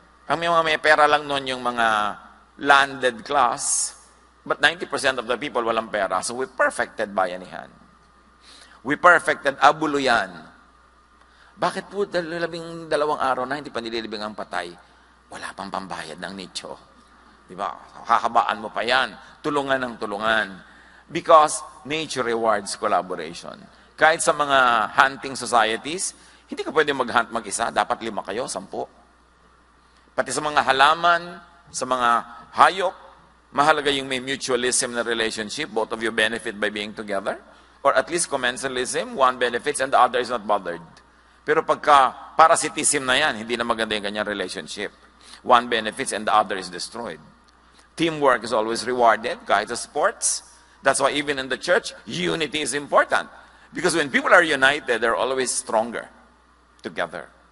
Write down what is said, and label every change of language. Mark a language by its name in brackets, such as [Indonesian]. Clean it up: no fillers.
[Filipino] Ang mga may pera lang noon yung mga landed class. [English] But 90% of the people [Filipino] walang pera. [English] So we perfected bayanihan. We perfected abuluyan. [Filipino] Bakit po 12 araw na hindi pa nililibing ang patay? Wala pang pambayad ng nicho. Diba? Kakabaan mo pa yan. Tulungan ng tulungan. [English] Because nature rewards collaboration. [Filipino] Kahit sa mga hunting societies, hindi ka pwede mag-hunt mag-isa. Dapat 5 kayo, 10. Pati sa mga halaman, sa mga hayop, mahalaga yung may mutualism na relationship. [English] Both of you benefit by being together. Or at least commensalism, one benefits and the other is not bothered. [Filipino] Pero pagka parasitism na yan, hindi na maganda yung kanyang relationship. [English] One benefits and the other is destroyed. Teamwork is always rewarded, [Filipino] kahit sa sports. [English] That's why even in the church, unity is important. Because when people are united, they're always stronger together.